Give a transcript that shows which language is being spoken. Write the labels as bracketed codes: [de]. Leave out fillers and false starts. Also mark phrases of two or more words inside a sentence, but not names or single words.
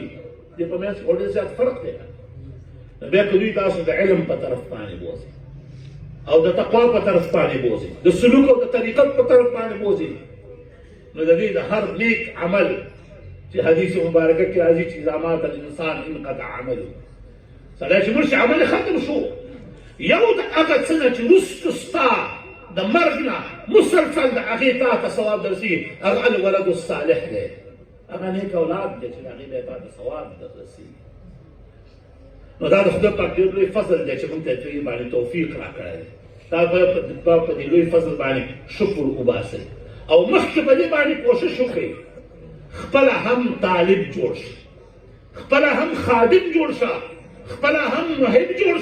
[ps] دې په منځ کې خو ډېر زیات فرق دی. نو بیا که دوی تاسو د علم په طرف باندې بوځي او د تقوا په طرف باندې بوځي، د سلوک او د طریقت په طرف باندې بوځي، نو د دې د هر نیک عمل چې حدیث مبارکه کې راځي چې [ar] اذا مات الانسان انقطع عمله، [ps] سړی چې مړ شي عمل ختم شو. یو د هغه څه نه چې وروسته ستا د مرګ نه مسلسل د هغې تا ته ثواب درځي، هغه [ar] الولد الصالح [ps] دی، هغه نیک اولاد دی چې د هغې بیا تا ته ثواب دررسېږي. نو دا د خدای پاک ډېر لوی فضل دی چې موږ ته دې باندې توفیق راکړی دی. دا باید په دې لوی فضل باندې شکر وباسئ او مخکې په دې باندې کوشش وکړئ خپله هم طالب جوړ شه، خپله هم خادم جوړ شه، خپله هم محب جوړ